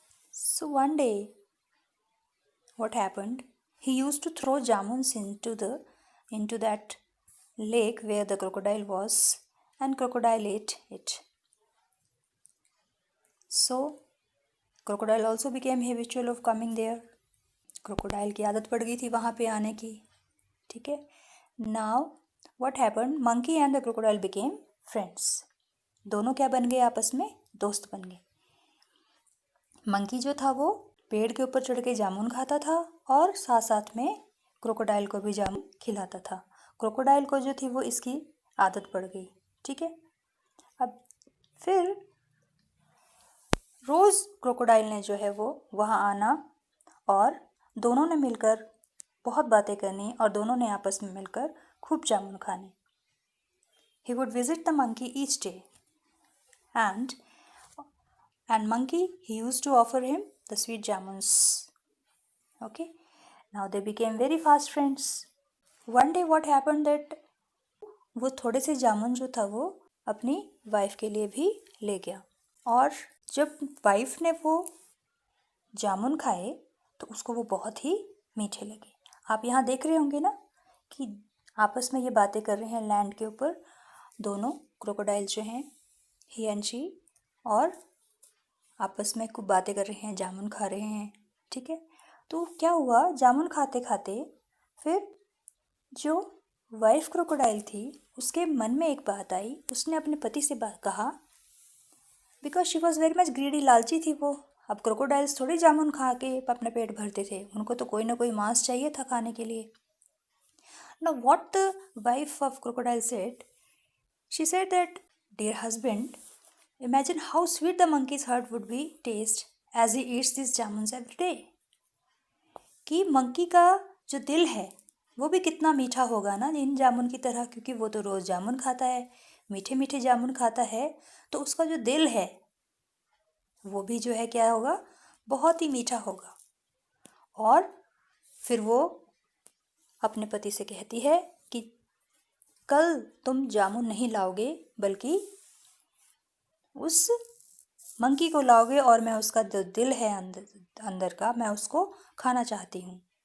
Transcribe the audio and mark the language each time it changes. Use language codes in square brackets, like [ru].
[en] So one day, what happened? He used to throw jamuns into that lake where the crocodile was, and crocodile ate it. So crocodile also became habitual of coming there. [hi] Crocodile की आदत पड़ गई थी वहाँ पे आने की. ठीक है. [en] Now what happened? Monkey and the crocodile became friends. [hi] दोनों क्या बन गए? आपस में दोस्त बन गए. मंकी जो था वो पेड़ के ऊपर चढ़ के जामुन खाता था और साथ साथ में क्रोकोडाइल को भी जामुन खिलाता था. क्रोकोडाइल को जो थी वो इसकी आदत पड़ गई. ठीक है. अब फिर रोज़ क्रोकोडाइल ने जो है वो वहाँ आना और दोनों ने मिलकर बहुत बातें करनी और दोनों ने आपस में मिलकर खूब जामुन खाने. [en] He would visit the monkey each day and monkey he used to offer him the sweet jamuns. Okay, now they became very fast friends. One day what happened that [hi] वो थोड़े से जामुन जो था वो अपनी वाइफ के लिए भी ले गया और जब वाइफ ने वो जामुन खाए तो उसको वो बहुत ही मीठे लगे. आप यहाँ देख रहे होंगे ना कि आपस में ये बातें कर रहे हैं लैंड के ऊपर दोनों क्रोकोडाइल जो हैं ही एंड शी और आपस में खूब बातें कर रहे हैं, जामुन खा रहे हैं. ठीक है. तो क्या हुआ? जामुन खाते खाते फिर जो वाइफ क्रोकोडाइल थी उसके मन में एक बात आई. उसने अपने पति से बात कहा [en] Because she was very much greedy. [hi] लालची थी वो. अब क्रोकोडाइल्स थोड़ी जामुन खा के अपना पेट भरते थे. उनको तो कोई ना कोई मांस चाहिए था खाने के लिए. [en] Now what the wife of crocodile said? She said that, dear husband, imagine how sweet the monkey's heart would be taste as he eats these jamuns every day. [hi] कि मंकी का जो दिल है वो भी कितना मीठा होगा ना इन जामुन की तरह, क्योंकि वो तो रोज़ जामुन खाता है, मीठे मीठे जामुन खाता है. तो उसका जो दिल है वो भी जो है क्या होगा? बहुत ही मीठा होगा. और फिर वो अपने पति से कहती है कि कल तुम जामुन नहीं लाओगे बल्कि उस मंकी को लाओगे और मैं उसका जो दिल है अंदर का मैं उसको खाना चाहती हूँ.